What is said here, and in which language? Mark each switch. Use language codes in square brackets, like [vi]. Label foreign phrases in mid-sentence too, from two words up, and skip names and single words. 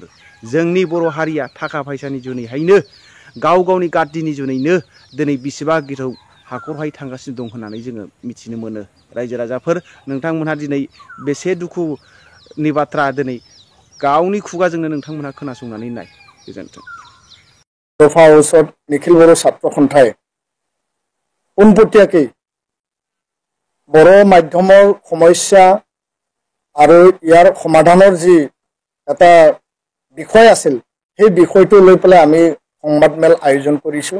[brx] जोंनि बर' हारिया थाखा फैसानि जुनैहायनो गाव गावनि गाद्दिनि जुनैनो दिनै बेसेबा गिथौ हाखरहाय थांगासिनो दं होननानै जोङो मिथिनो मोनो रायजो राजाफोर। नोंथांमोनहा दिनै बेसे दुखुनि बाथ्रा दिनै गावनि खुगाजोंनो नोंथांमोनहा खोनासंनानै नाय। गोजोन्थों। [as] दफा ঔষধ নিখিল बर' ছাত্ৰ সন্থাই পোনপটীয়াকৈ বৰ মাধ্যমৰ সমস্যা আৰু ইয়াৰ সমাধানৰ যি এটা বিষয় আছিল সেই বিষয়টো লৈ পেলাই আমি সংবাদমেল আয়োজন কৰিছোঁ।